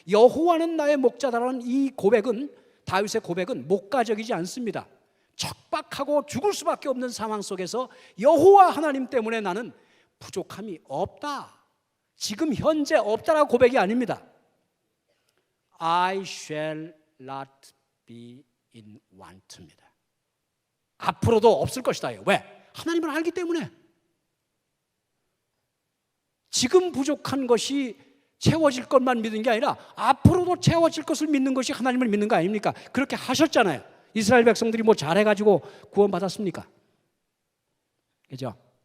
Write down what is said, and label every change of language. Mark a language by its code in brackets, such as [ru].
[ko] 여호와는 나의 목자다라는 이 고백은, 다윗의 고백은 목가적이지 않습니다. 척박하고 죽을 수밖에 없는 상황 속에서 여호와 하나님 때문에 나는 부족함이 없다, 지금 현재 없다라고 고백이 아닙니다. [en] I shall not be in want입니다. [ko] 앞으로도 없을 것이다. 왜? 하나님을 알기 때문에. 지금 부족한 것이 채워질 것만 믿는 게 아니라 앞으로도 채워질 것을 믿는 것이 하나님을 믿는 거 아닙니까? 그렇게 하셨잖아요. 이스라엘 백성들이 뭐 잘해가지고 구원받았습니까? 그죠?